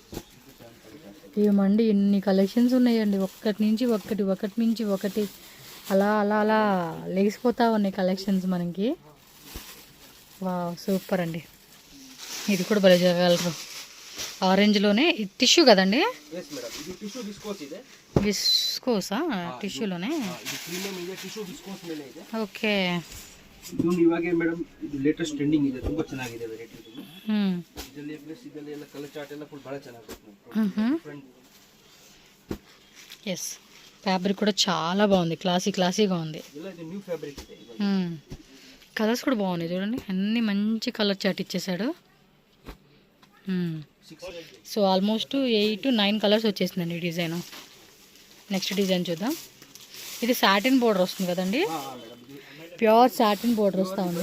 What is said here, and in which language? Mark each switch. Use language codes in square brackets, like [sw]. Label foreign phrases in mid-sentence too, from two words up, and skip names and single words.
[te] ఏమండి ఇన్ని కలెక్షన్స్ ఉన్నాయండి, ఒకటి నుంచి ఒకటి అలా అలా అలా లేచిపోతూ ఉన్నాయి కలెక్షన్స్ మనకి. [en] wow super [te] అండి. ఇది కూడా భలే చేయగలరు. ఆరెంజ్లోనే టిష్యూ కదండి? [en] yes madam. [kn] ಇದು [en] tissue viscose [kn] ಇದೆ. [te] విస్కోసా టిష్యూలోనే? [kn] ಇದು ಪ್ರೀಮಿಯಂ ಇದೆ, [en] tissue viscose [kn] ಮೇಲೆ ಇದೆ. [te] ఓకే, [kn] ಇದು ಇವಾಗ ಮೇಡಮ್ ಇದು [en] latest trending [kn] ಇದೆ, ತುಂಬಾ ಚೆನ್ನಾಗಿದೆ ವೆರೈಟಿ ಇದು. ಇದರಲ್ಲಿ ಪ್ಲಸ್ ಇದರಲ್ಲಿ ಎಲ್ಲ [en] colour chart [kn] ಎಲ್ಲ ಫುಲ್ ಬಹಳ ಚೆನ್ನಾಗಿದೆ. [te] ఎస్, ఫ్యాబ్రిక్ కూడా చాలా బాగుంది, క్లాసీగా ఉంది. [kn] ಎಲ್ಲ ಇದು [en] new fabric [kn] ಇದೆ. [te] కలర్స్ కూడా బాగున్నాయి చూడండి, అన్ని మంచి [en] colour chart [te] ఇచ్చేసాడు. సో ఆల్మోస్ట్ [en] 8 to 9 colours [te] వచ్చేసిందండి ఈ డిజైన్. [en] next design [te] చూద్దాం. ఇది [en] satin border [te] వస్తుంది కదండి, [en] pure satin border [te] వస్తూ ఉంది.